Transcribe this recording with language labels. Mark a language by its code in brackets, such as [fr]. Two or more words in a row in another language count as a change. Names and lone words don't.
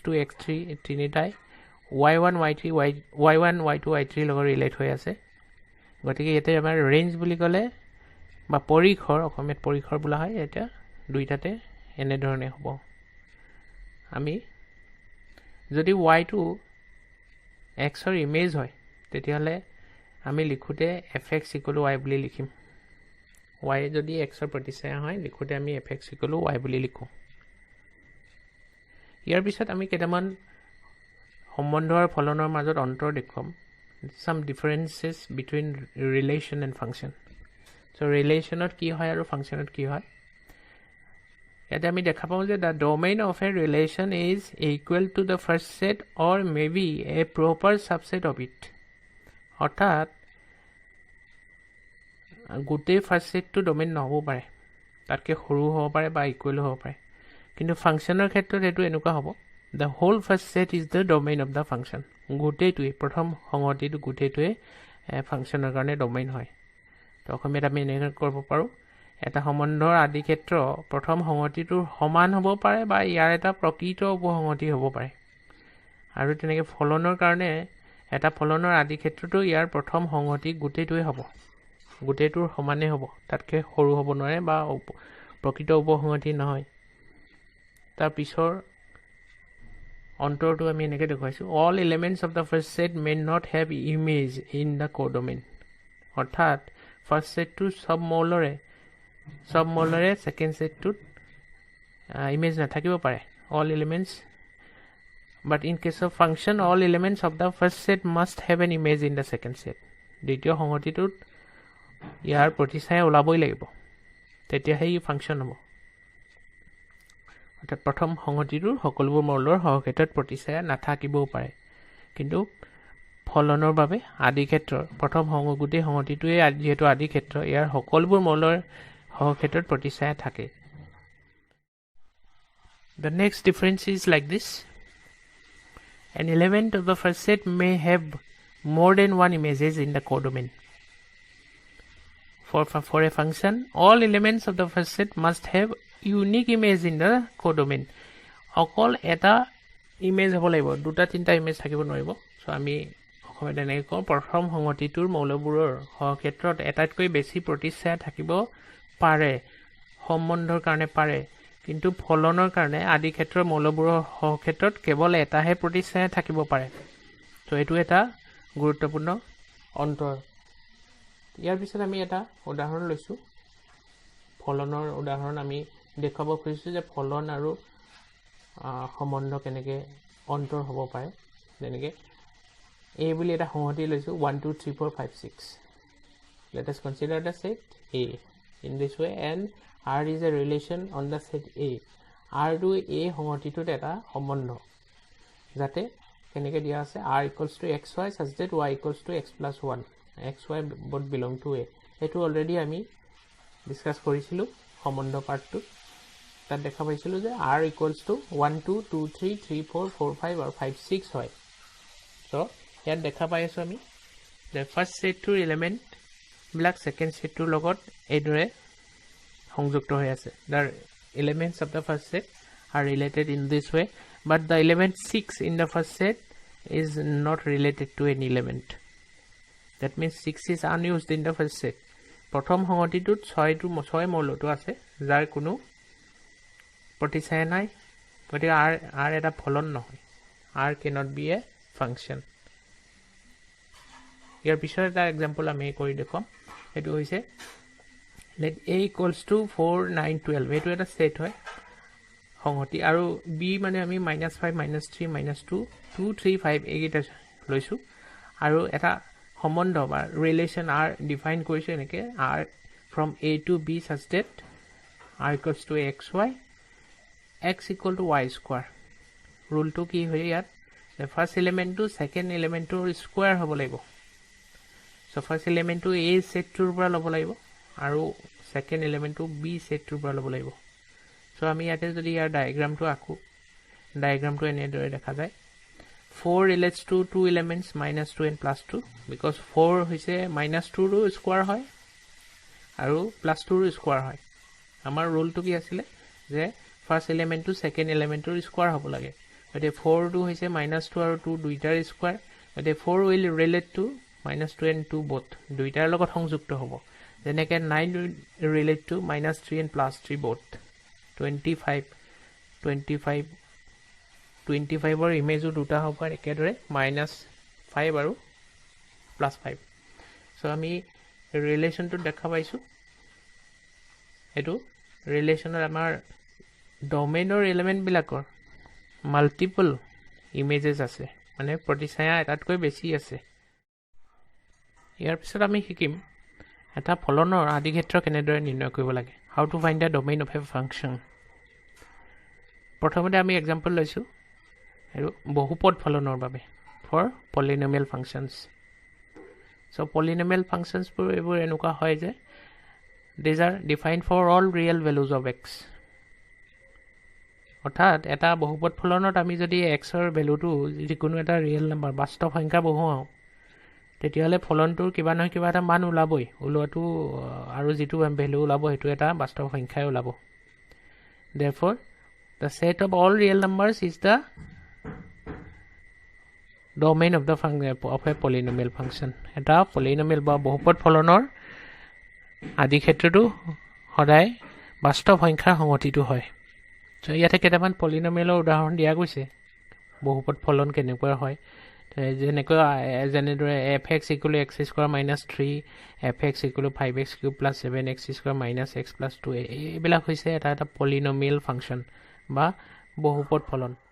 [as] x3 তিনিটাই y1 y3 y1 y2 y3 লগত ৰিলেট হৈ আছে গতিকে ইয়াতে আমাৰ ৰেঞ্জ বুলি ক'লে বা পৰিখৰ অসমীয়াত পৰিখৰ বোলা হয় এটা দুইটাতে এনে ধৰণে হ'ব আমি যদি y2 x ৰ ইমেজ হয় তেতিয়াহলে আমি লিখোতে fx y বুলি লিখিম y যদি x ৰ প্ৰতিচ্ছায়া হয় লিখোতে আমি fx y বুলি লিখো ইয়াৰ পিছত আমি কেইটামান সম্বন্ধ আৰু ফলনৰ মাজত অন্তৰ দেখুৱাম [en] some differences between relation and function [as] so relationত কি হয় আৰু functionত কি হয় ইয়াতে আমি দেখা পাওঁ যে [en] the domain of a relation is equal to the first set or maybe a proper subset of it [as] অৰ্থাৎ গোটেই [en] first set [as] ডোমেইন নহব পাৰে তাতকে সৰু হ'ব পাৰে বা ইকুৱেল হ'ব পাৰে কিন্তু ফাংচনৰ ক্ষেত্ৰত এটো এনেকুৱা হ'ব [en] the whole first set is the domain of the function [as] গোটেইটোই প্ৰথম সংহতিটো গোটেইটোই ফাংচনৰ কাৰণে ডোমেইন হয় তো অসমীয়াত আমি এনেকৈ কৰিব পাৰো এটা সম্বন্ধৰ আদি ক্ষেত্ৰ প্ৰথম সংহতিটোৰ সমান হ'ব পাৰে বা ইয়াৰ এটা প্ৰকৃত উপসংহতি হ'ব পাৰে আৰু তেনেকৈ ফলনৰ কাৰণে এটা ফলনৰ আদি ক্ষেত্ৰটো ইয়াৰ প্ৰথম সংহতি গোটেইটোই হ'ব গোটেইটোৰ সমানে হ'ব তাতকে সৰু হ'ব নোৱাৰে বা প্ৰকৃত উপসংহতি নহয় তাৰ পিছৰ অন্তৰটো আমি এনেকৈ দেখুৱাইছো [en] all elements of the first set may not have image in the codomain [as] অৰ্থাৎ [en] first set [as] সব মৌলৰে [en] second set [as] ইমেজ নাথাকিব পাৰে [en] all elements but in case of function all elements of the first set must have an image in the second set [as] দ্বিতীয় সংহতিটোত ইয়াৰ প্ৰতিচ্ছায়া ওলাবই লাগিব তেতিয়াহে ই ফাংচন হ'ব অৰ্থাৎ প্ৰথম সংহতিটোৰ সকলোবোৰ মৌলৰ সহক্ষেত্ৰত প্ৰতিচ্ছায়া নাথাকিবও পাৰে কিন্তু ফলনৰ বাবে আদি ক্ষেত্ৰৰ প্ৰথম গোটেই সংহতিটোৱে যেহেতু আদি ক্ষেত্ৰ ইয়াৰ সকলোবোৰ মৌলৰ সহক্ষেত্ৰত প্ৰতিচ্ছায়া থাকে [en] The next difference is like this an element of the first set may have more than one images in the codomain for a function all elements of the first set must have unique image in the codomain [as] অকল এটা ইমেজ হ'ব লাগিব দুটা তিনটা ইমেজ থাকিব নোৱাৰিব সো আমি অসমীয়াত এনেকৈ কওঁ প্ৰথম সংহতিটোৰ মৌলবোৰৰ সহক্ষেত্ৰত এটাতকৈ বেছি প্ৰতিচ্ছায়া থাকিব পাৰে সম্বন্ধৰ কাৰণে পাৰে কিন্তু ফলনৰ কাৰণে আদি ক্ষেত্ৰৰ মৌলবোৰৰ সহক্ষেত্ৰত কেৱল এটাহে প্ৰতিচ্ছায়া থাকিব পাৰে তো এইটো এটা গুৰুত্বপূৰ্ণ অন্তৰ ইয়াৰ পিছত আমি এটা উদাহৰণ লৈছো ফলনৰ উদাহৰণ আমি দেখাব খুজিছো যে ফলন আৰু সম্বন্ধ কেনেকে অন্তৰ হ'ব পাৰে যেনেকে a বুলি এটা সংহতি লৈছো 1 2 3 4 5 6 [en] let us consider the set a in this way and r is a relation on the set a r to a [as] সংহতিটোত এটা সম্বন্ধ যাতে কেনেকে দিয়া আছে [en] r equals to xy such that y equals to x plus 1 xy both belong to [as] a এটো অলৰেডি আমি ডিসকাস কৰিছিলো সম্বন্ধ পাৰ্টটো তাত দেখা পাইছিলো যে [en] r equals to 1 2 2 3 3 4 4 5 [as] আৰু 5 6 হয় so ইয়াত দেখা পাই আছো আমি [en] the first set [as] to element বিলাক second set to লগত এইদৰে সংযুক্ত হৈ আছে [en] the elements of the first set are related in this way but the element 6 in the first set is not related to any element that means 6 is unused in the first set [as] প্ৰথম সংহতিটোত 6 মৌলটো আছে যাৰ কোনো প্ৰতিচ্ছায়া নাই গতিকে r এটা ফলন নহয় [en] r cannot be a function [as] ইয়াৰ পিছৰ এটা एग्जांपल আমি কৰি দেখুৱাম এটো হৈছে [en] let a equals to 4 9 12 [as] এটো এটা সেট হয় সংহতি আৰু b মানে আমি -5 -3 -2 2 3 5 এইটা লৈছো আৰু এটা সম্বন্ধ বা ৰিলেশন r ডিফাইন কৰিছো [en] এনেকে r from a to b such that r equals to xy x equal to y square rule to [as] কি হয় ইয়াত [en] the first element to second element to square হ'ব [as] লাগিব so [en] first element [as] to a set toৰ পৰা ল'ব লাগিব আৰু [en] second element [as] to b set toৰ পৰা ল'ব লাগিব so আমি ইয়াতে যদি ইয়াৰ ডায়াগ্ৰামটো আঁকো ডায়াগ্ৰামটো এনেদৰে দেখা যায় [en] 4 relates to two elements -2 and +2 because [as] 4 হৈছে -2 ৰ স্কয়াৰ হয় আৰু +2 ৰ স্কয়াৰ হয় আমাৰ ৰুলটো কি আছিল যে [en] first element to second element [as] স্কয়াৰ হ'ব লাগে গতে 4 টো হৈছে -2 আৰু 2 দুইটাৰ স্কয়াৰ গতে [en] 4 will relate to -2 and 2 both [as] দুইটাৰ লগত সংযুক্ত হ'ব যেনেকৈ [en] 9 relate to -3 and +3 both [as] 25 ৰ ইমেজও দুটা হ'ব পাৰে একেদৰে -5 আৰু +5 সো আমি ৰিলেশনটো দেখা পাইছো এটো ৰিলেশনৰ আমাৰ ডোমেইনৰ এলিমেন্ট বিলাকৰ [en] multiple images [as] আছে মানে প্ৰতিচ্ছায়া এটাতকৈ বেছি আছে ইয়াৰ পিছত আমি শিকিম এটা ফলনৰ আদি ক্ষেত্ৰ কেনেদৰে নিৰ্ণয় কৰিব লাগে [en] how to find the domain of a function [as] প্ৰথমতে আমি एग्जांपल লৈছো আৰু বহুপদ ফলনৰ বাবে [en] for polynomial functions [as] সো [en] polynomial functions [as] বোৰ এবোৰ এনেকুৱা হয় যে [en] these are defined for all real values of x [as] অৰ্থাৎ এটা বহুপদ ফলনত আমি যদি x ৰ ভ্যালুটো যিকোনো এটা [en] real number [as] বাস্তৱ সংখ্যা বহুৱাও তেতিয়ালে ফলনটোৰ কিবা নহয় কিবা এটা মান ওলাবই ওলোৱাটো আৰু যিটো ভ্যালু ওলাব হেতু এটা বাস্তৱ সংখ্যাই ওলাব [en] therefore the set of all real numbers is the domain of the function of a polynomial function [as] এটা polynomial বা বহুপদ ফলনৰ আদি ক্ষেত্ৰটো সদায় বাস্তৱ সংখ্যাৰ সংহতিটো হয় সো ইয়াতে কেইটামান পলিনোমিয়েলৰ উদাহৰণ দিয়া গৈছে বহুপদ ফলন কেনেকুৱা হয় যেনেকৈ যেনেদৰে fx = x² - 3 fx = 5x³ + 7x² - x + 2 এইবিলাক হৈছে এটা [en] polynomial function [as] বা বহুপদ ফলন